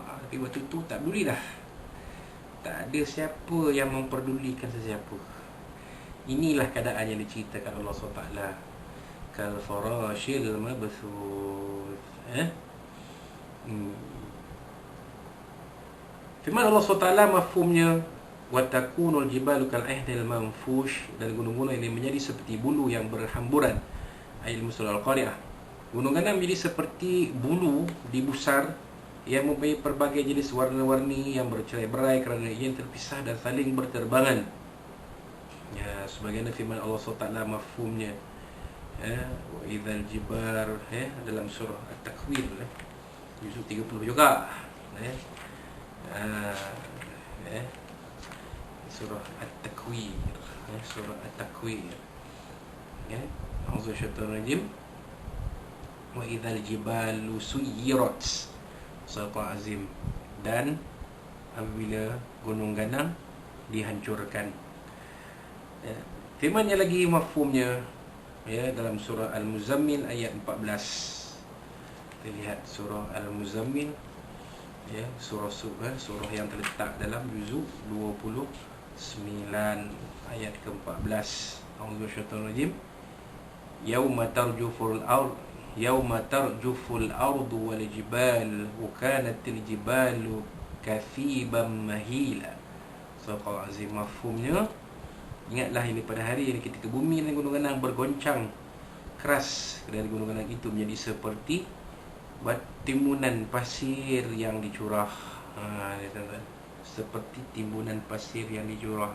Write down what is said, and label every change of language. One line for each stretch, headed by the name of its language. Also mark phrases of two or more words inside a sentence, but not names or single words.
Malay: Tapi waktu tu tak peduli dah. Tak ada siapa yang memperdulikan sesiapa. Inilah keadaan yang diceritakan Allah SWT.
Arabic: كالفراش المبثوث.
Malay: Firman Allah SWT mafhumnya,
Arabic: وتكون الجبال كالعهن المنفوش,
Malay: dan gunung-gunung ini menjadi seperti bulu yang berhamburan. Ayat musul al-qari'ah. Gunung ganam menjadi seperti bulu di busar yang mempunyai pelbagai jenis warna-warni yang bercerai-berai kerana ia terpisah dan saling berterbangan. Ya, sebagaimana firman Allah SWT mafhumnya,
Arabic: وإذا الجبال,
Malay: dalam surah At-Takwir, juzuk 30 juga. Surah At-Takwir, surah At-Takwir.
Arabic: أعوذ الشيطان الرجيم. وإذا الجبال سيرت صدق العظيم.
Malay: Dan apabila gunung ganang dihancurkan. Firman yang lagi mafhumnya, dalam surah Al-Muzammil ayat 14. Kita lihat surah Al-Muzammil, surah yang terletak dalam juzuk 29 ayat ke-14.
Arabic: أعوذ بالله من الشيطان الرجيم. يوم ترجف الأرض والجبال وكانت الجبال كثيبا مهيلا. صدق العظيم.
Malay: Mafhumnya, ingatlah ini pada hari ini ketika bumi dan gunung ganang bergoncang keras, dan gunung ganang itu menjadi seperti timbunan pasir yang dicurah. Seperti timbunan pasir yang dicurah.